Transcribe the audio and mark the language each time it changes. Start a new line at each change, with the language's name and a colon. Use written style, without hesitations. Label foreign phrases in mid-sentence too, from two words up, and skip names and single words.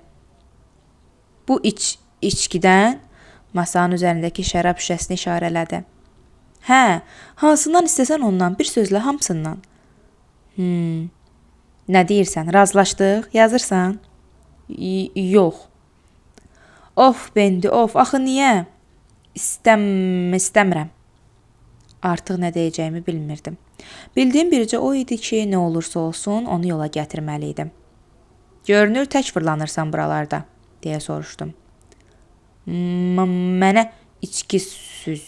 Azerbaijani: Bu içkidən masanın üzərindəki şərab şüşəsini işarələdi. Hə, hansından istəsən ondan, bir sözlə hamısından. Nə deyirsən, razılaşdıq, yazırsan? Yox. Of, Bendi, of, axı niyə? İstəmirəm. Artıq nə deyəcəyimi bilmirdim. Bildiyim bircə o idi ki, nə olursa olsun, onu yola gətirməliydim. Görünür, tək fırlanırsan buralarda, deyə soruşdum. Mənə içki süz.